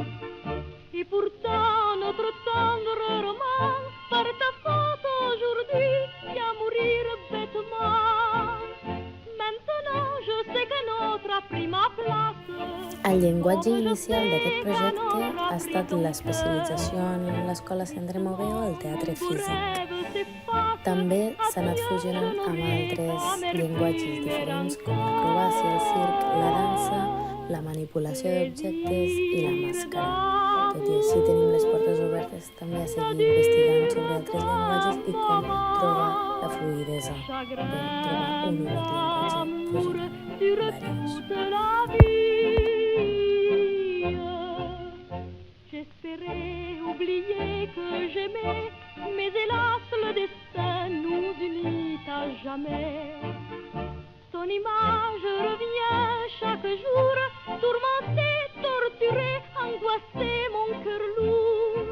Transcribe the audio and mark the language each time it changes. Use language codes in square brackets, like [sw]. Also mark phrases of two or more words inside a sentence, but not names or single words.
[fr] Et pourtant notre tendre roman, par ta faute aujourd'hui, vient mourir bêtement. Maintenant je sais que notre a pris ma place. [ca] El llenguatge inicial d'aquest projecte ha estat l'especialització en l'Escola Centre Moveo al teatre físic. També s'ha anat fusionant amb altres llenguatges diferents com l'acrobàcia, el circ, la dansa, la manipulació d'objectes i la màscara. Tot i així tenim les portes obertes també a seguir investigant sobre altres llenguatges i com trobar la fluïdesa per trobar un únic llenguatge fusionant diversos. [fr] J'espérais oublier que j'aimais, mais hélas le destin nous unit à jamais. Ton image revient chaque jour, tourmentée, torturée, angoissée, mon cœur lourd.